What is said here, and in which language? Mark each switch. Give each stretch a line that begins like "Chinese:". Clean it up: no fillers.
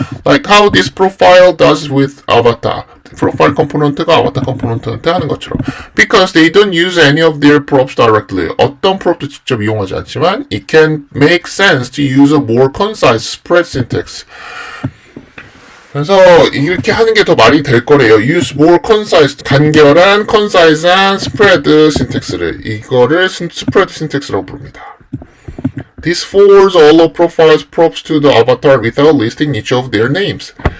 English: Like how this profile does with avatar.
Korean: 프로파일 컴포넌트가 아바타 컴포넌트한테 하는 것처럼.
English: Because they don't use any of their props directly.
Korean: 어떤 프롭도 직접 이용하지 않지만
English: it can make sense to use a more concise spread syntax.
Korean: 그래서 이렇게 하는 게 더 말이 될 거래요.
English: Use more concise,
Korean: 간결한,
English: concise한 spread syntax를.
Korean: 이거를 spread syntax라고 부릅니다.
English: This forwards all of profiles props to the avatar without listing each of their names.